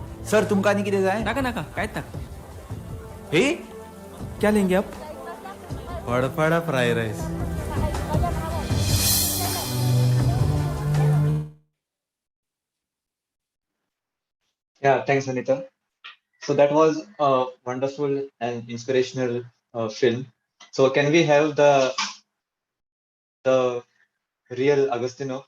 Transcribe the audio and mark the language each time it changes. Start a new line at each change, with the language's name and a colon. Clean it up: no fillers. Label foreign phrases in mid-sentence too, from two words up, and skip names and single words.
Konkani: सर तुमका आनी कितें जाय नाका नाका कांयच नाका हे
Hindi: क्या लेंगे आप
English: Phadphada fry rice Yeah, thanks, Anita. So that was a wonderful and inspirational film. So can we have the real Agostinho?